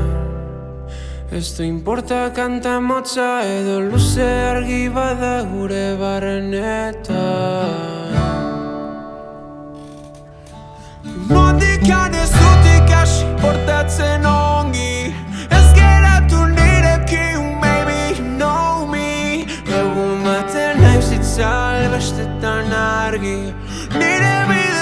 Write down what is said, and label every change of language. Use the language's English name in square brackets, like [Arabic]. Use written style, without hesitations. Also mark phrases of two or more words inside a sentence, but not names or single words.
[Basque] Ez du importa kanta motza edo luze argi bada gure barrenetan. Nondikan ez dut ikasi portatzen ongi, ez geratu nirekin, [English] baby, you know me. [Basque] Egun baten nahi zitzal bestetan argi, nire